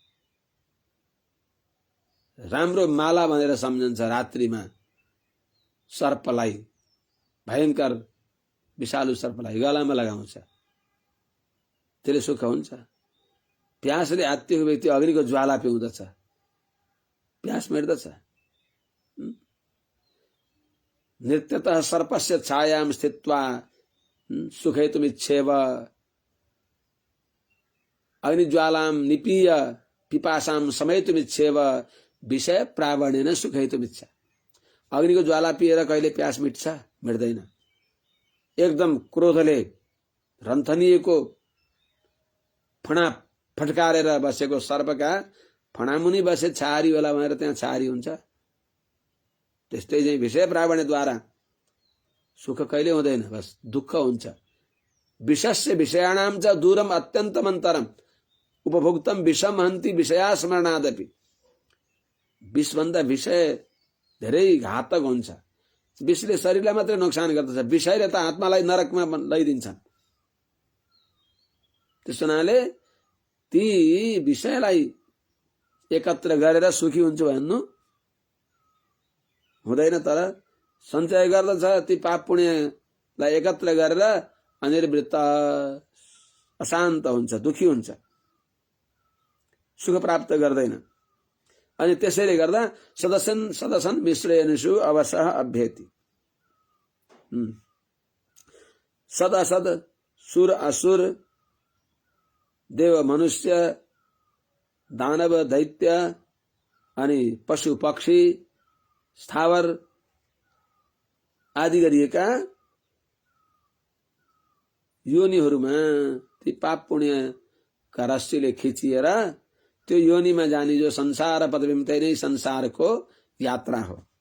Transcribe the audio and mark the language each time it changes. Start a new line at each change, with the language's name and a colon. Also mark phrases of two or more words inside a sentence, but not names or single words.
Nepali: राम्रो माला भनेर सम्झन्छ रात्रिमा सर्पलाई, भयंकर विषालु सर्पलाई गलामा लगाउँछ, त्यसले सुख हुन्छ। प्यासले आत्तिएको व्यक्ति अग्निको ज्वाला पिउँदछ, प्यास मेट्दछ।
Sanskrit: नित्यतः सर्पस्य छायाम स्थित्वा सुखैतुमिच्छेव अग्निज्वालाम निपीय पिपासाम समयतुमिच्छेव विषय प्रावण्येन सुखैतुमिच्छा।
Nepali: अग्निको ज्वाला पिएर कहिले प्यास मिट्छ? मिट्दैन। एकदम क्रोधले रन्थनिएको फणा फटकारेर बसेको सर्पका फणामुनि बसे छारी होला भनेर त्यहाँ छारी हुन्छ। त्यस्तै चाहिँ विषय प्रावण्यद्वारा सुख कहिले हुँदैन, बस दुःख हुन्छ।
Sanskrit: विषस्य विषयाणाम च दूरम अत्यन्तम अन्तरम उपभोक्तम विषम हन्ति विषया स्मरणादपि।
Nepali: विषभन्दा विषय धेरै घातक हुन्छ। विषले शरीरलाई मात्रै नोक्सान गर्दछ, विषयले त आत्मालाई नरकमा लैदिन्छन्। त्यस हुनाले ती विषयलाई एकत्र गरेर सुखी हुन्छु भन्नु हुँदैन, तर सञ्चय गर्दछ ती पाप पुण्यलाई एकत्र गरेर अनिर्वृत्त अशान्त हुन्छ, दुखी हुन्छ, सुख प्राप्त गर्दैन। अनि त्यसैले गर्दा
Sanskrit: सदसन मिश्रयनुषु अवसः अभ्येति। सद असद,
Nepali: सुर असुर, देव मनुष्य, दानव दैत्य अनि पशु पक्षी स्थावर आदि गरिएका योनिहरूमा ती पाप पुण्यका रस्सीले खिचिएर त्यो योनिमा जाने जो संसार पदविमतै नै संसारको यात्रा हो।